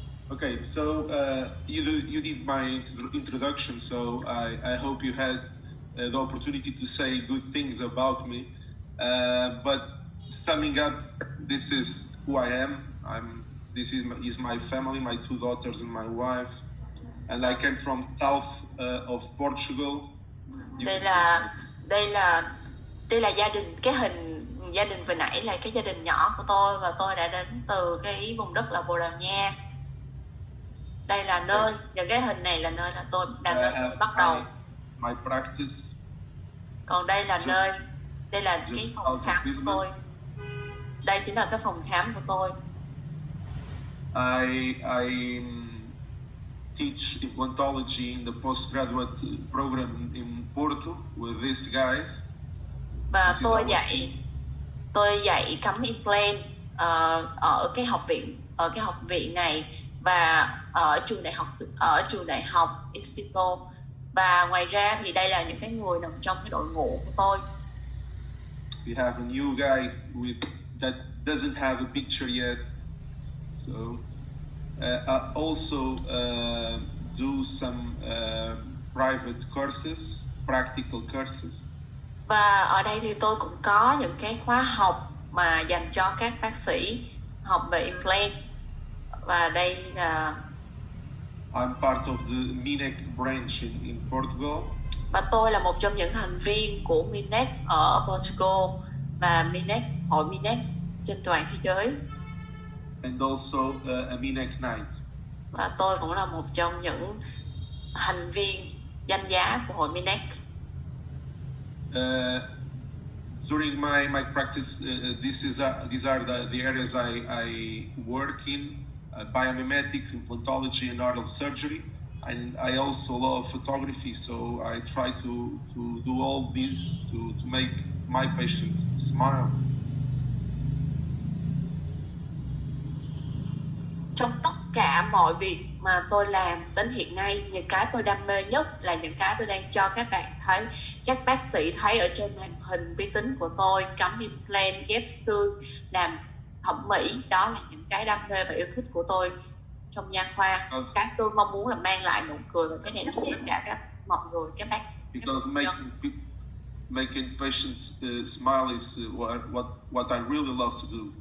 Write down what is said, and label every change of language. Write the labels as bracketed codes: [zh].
[en] Okay, so you did my introduction, so I hope you had the opportunity to say good things about me. But summing up, this is who I am. This is my family, my two daughters and my wife, and I came from south of Portugal. [vi] Đây là gia đình, cái hình gia đình vừa nãy là cái gia đình nhỏ của tôi, và tôi đã đến từ cái vùng đất là Bồ Đào Nha. Đây là nơi, những cái hình này là nơi là tôi bắt đầu. [en] My practice. [vi] Còn đây là đây là cái phòng khám của tôi. Đây chính là cái phòng khám của tôi. [en] I teach implantology in the postgraduate program in Porto with these guys. [vi] Và tôi dạy cắm implant ở cái học viện này và ở trường đại học Instituto. Và ngoài ra thì đây là những cái người nằm trong cái đội ngũ của tôi. [en] We have a new guy that doesn't have a picture yet. So I also do some private courses, practical courses. [vi] Và ở đây thì tôi cũng có những cái khóa học mà dành cho các bác sĩ học về implant. Và đây là [en] I'm part of the MINEC branch in Portugal. [vi] Và tôi là một trong những thành viên của MINEC ở Portugal và hội MINEC trên toàn thế giới. [en] And also a MINEC Knight. [vi] Và tôi cũng là một trong những thành viên danh giá của hội MINEC. [en] During my practice, these are the areas I work in: biomimetics, implantology, and oral surgery. And I also love photography, so I try to do all this to make my patients smile. [vi] Trong tất cả mọi việc mà tôi làm đến hiện nay, những cái tôi đam mê nhất là những cái tôi đang cho các bạn thấy, các bác sĩ thấy ở trên màn hình vi tính của tôi, cắm implant, ghép xương, làm thẩm mỹ. Đó là những cái đam mê và yêu thích của tôi trong nha khoa. Cái tôi mong muốn là mang lại nụ cười và cái này cho tất cả các mọi người, các bác. [en] Because making patients smile is what I really love to do.